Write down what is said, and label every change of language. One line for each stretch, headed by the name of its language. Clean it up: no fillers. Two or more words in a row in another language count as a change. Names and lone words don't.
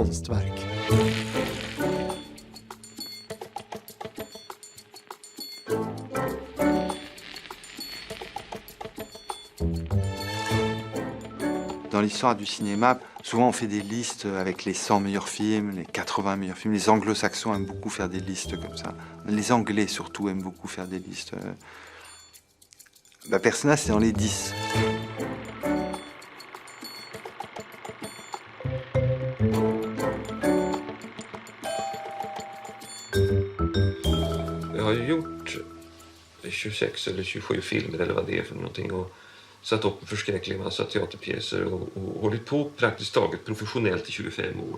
French: Dans l'histoire du cinéma, souvent on fait des listes avec les 100 meilleurs films, les 80 meilleurs films. Les anglo-saxons aiment beaucoup faire des listes comme ça. Les anglais surtout aiment beaucoup faire des listes. Persona, c'est dans les 10.
Swedish: Jag har ju gjort 26 eller 27 filmer eller vad det är för någonting och satt upp en förskräcklig massa teaterpjäser och hållit på praktiskt taget professionellt i 25 år.